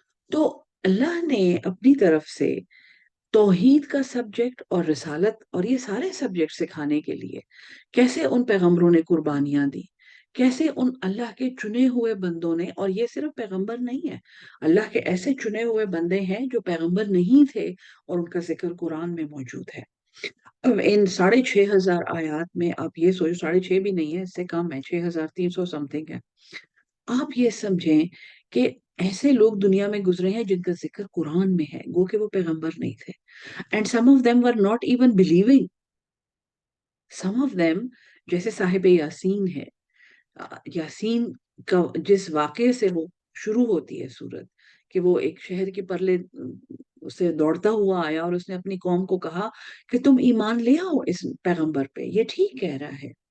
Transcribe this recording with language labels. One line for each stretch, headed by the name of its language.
Urdu: تو اللہ نے اپنی طرف سے توحید کا سبجیکٹ اور رسالت اور یہ سارے سبجیکٹ سکھانے کے لیے کیسے ان پیغمبروں نے قربانیاں دی، کیسے ان اللہ کے چنے ہوئے بندوں نے، اور یہ صرف پیغمبر نہیں ہے، اللہ کے ایسے چنے ہوئے بندے ہیں جو پیغمبر نہیں تھے اور ان کا ذکر قرآن میں موجود ہے. اب ان 6,500 آیات میں آپ یہ سوچو، 6,500 بھی نہیں ہے، اس سے کم ہے، 6,300 سم تھنگ ہے. آپ یہ سمجھیں کہ ایسے لوگ دنیا میں گزرے ہیں جن کا ذکر قرآن میں ہے، گو کہ وہ پیغمبر نہیں تھے.
English: And some of them were not even believing. Some of them
Urdu: جیسے صاحب یاسین ہے. یاسین کا جس واقعے سے وہ شروع ہوتی ہے سورت، کہ وہ ایک شہر کے پرلے اسے دوڑتا ہوا آیا اور اس نے اپنی قوم کو کہا کہ تم ایمان لے آؤ اس پیغمبر پہ، یہ ٹھیک کہہ رہا ہے.